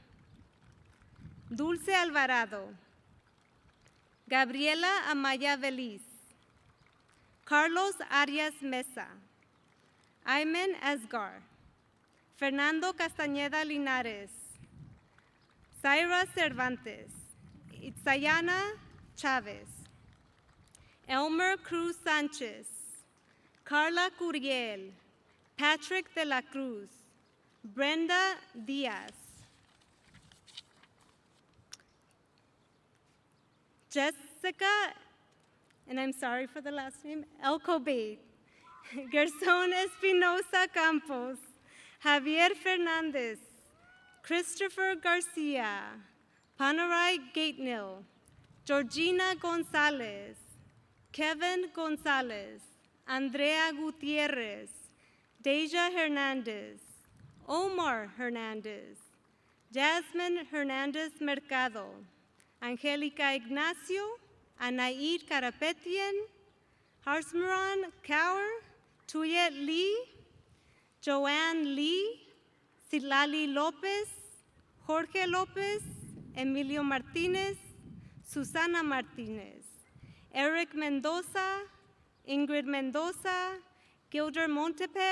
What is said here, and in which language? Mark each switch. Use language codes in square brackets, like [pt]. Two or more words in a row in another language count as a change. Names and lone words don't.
[en] Dulce Alvarado, Gabriela Amaya Veliz, Carlos Arias Mesa, Ayman Asgar, Fernando Castañeda Linares, Zaira Cervantes, Itzayana Chavez, Elmer Cruz Sanchez, Carla Curiel, Patrick de la Cruz, Brenda Diaz, Jessica, and I'm sorry for the last name, Elcobe, Gerson Espinosa Campos, Javier Fernandez, Christopher Garcia, Panarai Gatenil, Georgina Gonzalez, Kevin Gonzalez, Andrea Gutierrez, Deja Hernandez, Omar Hernandez, Jasmine Hernandez Mercado, Angelica Ignacio, Anaid Karapetian, Harsmaran Kaur, Tuyet Lee, Joanne Lee, Silali Lopez, Jorge Lopez, Emilio Martinez, Susana Martinez, Eric Mendoza, Ingrid Mendoza, Gilder Montepec,